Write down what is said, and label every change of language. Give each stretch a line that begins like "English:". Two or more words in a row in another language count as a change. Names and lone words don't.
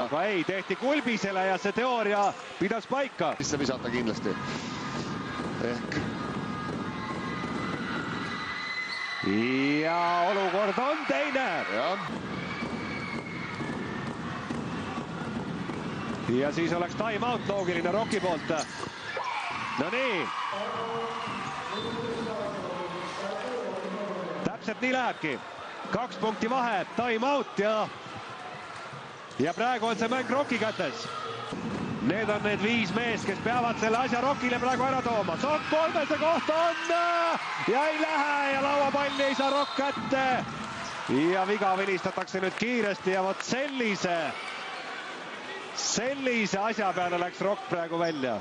Estonian: aga ei, tehti Kulbisele ja see teooria pidas paika. sisse visata kindlasti. ehk. ja olukord on teine. ja siis oleks
English: time out
Estonian: loogiline Rocki poolt. no nii. täpselt nii lähebki. 2 punkti vahe,
English: time out
Estonian: ja praegu on see mäng Rocki kätes. Need on need 5 meest, kes peavad selle asja Rockile praegu ära tooma. Sokk kolmese kohta on ja ei lähe ja lauapalli ei saa Rock kätte. ja viga vilistatakse nüüd kiiresti ja vot sellise asja peale läks Rock praegu välja.